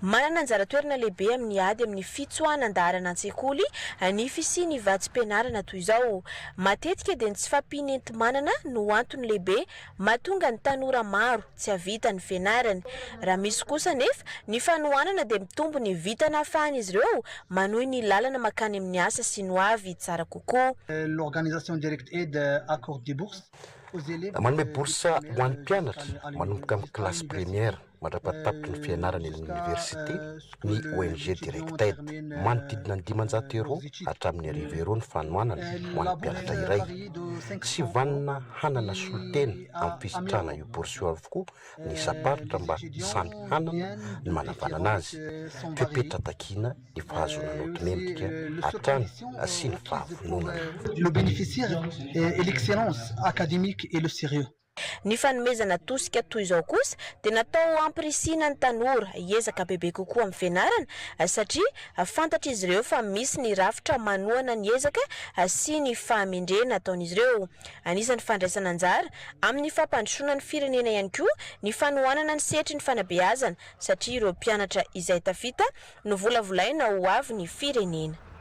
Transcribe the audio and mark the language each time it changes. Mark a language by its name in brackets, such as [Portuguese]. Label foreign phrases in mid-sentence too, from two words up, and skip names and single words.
[Malagasy] manana anjara toerana lehibe amin'ny ady amin'ny fitsoanan-darana an-tsekoly ny fisy ny vatsim-pianarana toy izao. Matetika dia tsy fampianenti-manana no antony lehibe mahatonga ny tanora maro tsy havita ny fianarany. Raha misy kosa nefa ny fanohanana dia mitombo ny vitana ahafahan'izy ireo manohy ny lalana makany amin'ny asa sy no avy tsara kokoa. [French] L'organisation direct aide accorde des bourses. [Malagasy] Manome boursa ho an'ny mpianatra manomboka amin'ny [French] classe première [Malagasy] madrapatapitry ny fianarany eny amin'ny université ny ONG direct aide manodidina ny 500 € hatramin'ny arivo ny fanohanana ho an'ny mpianatra iray. Sy vanina hanana solotena amin'ny fisitrana io bourse io avokoa ny saparitra mba samy hanana ny manavanana azy. Fepetra takina ny fahazonana autonemique hatrany sy ny fahavononana. [French] Le bénéficiaire est l'excellence académique et le sérieux. [Malagasy] Ny fanomezana tosika toy izao kosa dia natao ampirisiana ny tanora hiezaka bebe kokoa amin'ny fianarana satria fantatra izy ireo fa misy ny rafitra manohana ny ezaka sy ny fahamendrena ataon'izy ireo. Anisan'ny fandraisana anjara amin'ny fampandrosoana ny firenena ihany koa ny fanohanana ny setry ny fanabeazana satria ireo mpianatra izay tafita no volavolaina ho avy ny firenena.